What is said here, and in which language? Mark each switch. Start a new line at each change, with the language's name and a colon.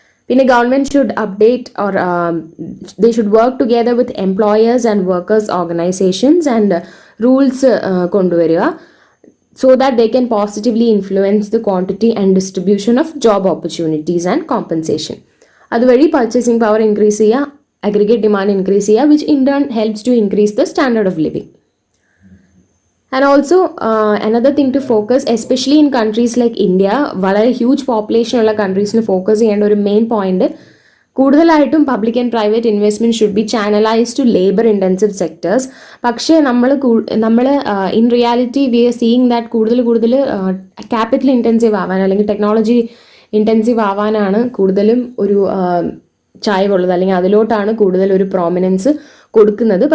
English: പിന്നെ government should update or they should work together with employers and workers organisations and rules
Malayalam: കൊണ്ടുവരിക,
English: so that they can positively influence the quantity and distribution of job opportunities and compensation.
Malayalam: അതുവഴി purchasing power increase ചെയ്യുക, aggregate demand increase ചെയ്യുക,
English: which in turn helps to increase the standard of living. And also another thing to focus, especially in countries like India,
Malayalam: വളരെ huge population ഉള്ള കൺട്രീസിന് focus ചെയ്യേണ്ട ഒരു main point,
English: കൂടുതലായിട്ടും public and private investment should be channelise to labour intensive sectors.
Malayalam: പക്ഷേ നമ്മൾ
English: in reality we are seeing that
Malayalam: കൂടുതൽ capital intensive ആവാൻ അല്ലെങ്കിൽ ടെക്നോളജി ഇൻറ്റൻസീവ് ആവാനാണ് കൂടുതലും ഒരു ചായ്വുള്ളത്, അല്ലെങ്കിൽ അതിലോട്ടാണ് കൂടുതൽ ഒരു പ്രോമിനൻസ് കൊടുക്കുന്നത്.